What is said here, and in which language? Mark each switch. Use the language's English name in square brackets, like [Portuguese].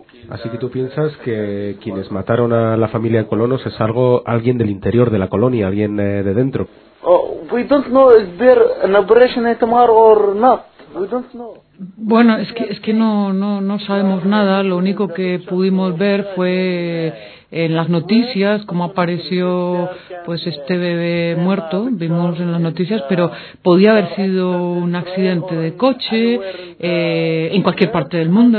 [Spanish] Así que tú piensas que quienes mataron a la familia de colonos es algo, alguien del interior de la colonia, alguien de dentro. [English] Oh, we don't know if there an operation tomorrow or not. We don't know. [Spanish] Bueno, es que no sabemos nada. Lo único que pudimos ver fue en las noticias cómo apareció pues este bebé muerto, vimos en las noticias, pero podía haber sido un accidente de coche en cualquier parte del mundo.